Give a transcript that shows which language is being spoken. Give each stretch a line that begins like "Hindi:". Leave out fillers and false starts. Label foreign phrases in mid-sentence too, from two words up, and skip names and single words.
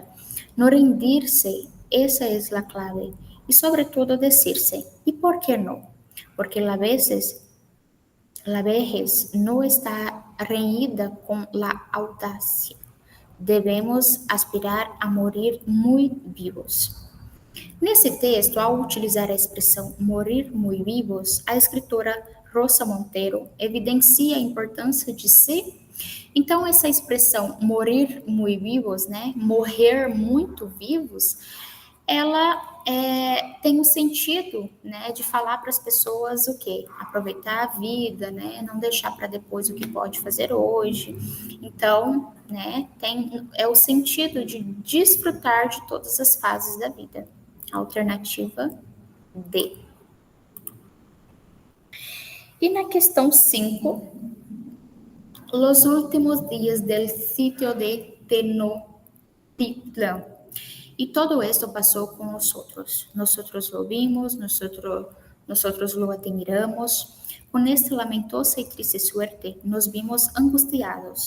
Spanish: No rendirse, esa es la clave. Y sobre todo decirse, ¿y por qué no? Porque a veces la vejez no está reñida con la audacia. Debemos aspirar a morir muy vivos.
Portuguese: Nesse texto, ao utilizar a expressão
Spanish: morir muy vivos,
Portuguese: a escritora Rosa Monteiro evidencia a importância de se. Então, essa expressão
Spanish: morir muy vivos,
Portuguese: né, morrer muito vivos, ela tem o sentido, né, de falar para as pessoas o quê? Aproveitar a vida, né, não deixar para depois o que pode fazer hoje. Então, né, é o sentido de desfrutar de todas as fases da vida. Alternativa D. E na questão 5,
Spanish: los últimos dias del sitio de Tenochtitlan. Y todo esto pasó con nosotros. Nosotros lo vimos, nosotros lo admiramos. Con esta lamentosa y triste suerte nos vimos angustiados.